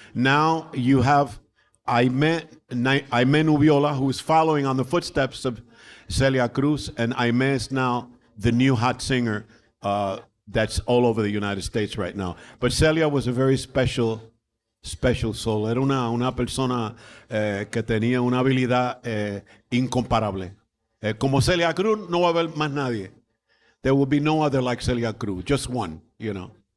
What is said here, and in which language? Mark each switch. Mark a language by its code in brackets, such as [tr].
[en] Now you have Aimé Nubiola, who is following on the footsteps of Celia Cruz, and Aimé is now the new hot singer that's all over the United States right now. But Celia was a very special soul. [es] Era una persona que tenía una habilidad incomparable. Como Celia Cruz, no va a haber más nadie. [en] There will be no other like Celia Cruz, just one, you know.